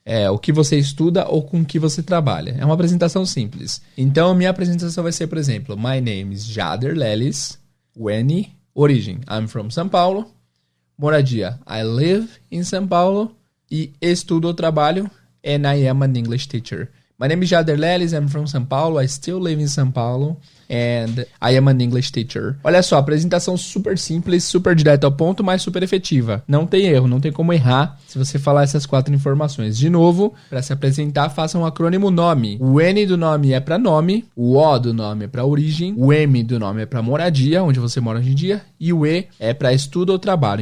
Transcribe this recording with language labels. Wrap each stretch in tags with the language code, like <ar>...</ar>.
<pt>O que você estuda ou com que você trabalha. É uma apresentação simples. Então, minha apresentação vai ser, por exemplo,</pt> <en>My name is Jader Lelis, When, origem, I'm from São Paulo, moradia, I live in São Paulo,</en> <pt>e estudo ou trabalho,</pt> <en>and I am an English teacher. My name is Jader Lelis, I'm from São Paulo, I still live in São Paulo, and I am an English teacher.</en> <pt>Olha só, apresentação super simples, super direta ao ponto, mas super efetiva. Não tem erro, não tem como errar se você falar essas 4 informações. De novo, para se apresentar, faça um acrônimo nome. O N do nome é para nome, o O do nome é para origem, o M do nome é para moradia, onde você mora hoje em dia, e o E é para estudo ou trabalho.</pt>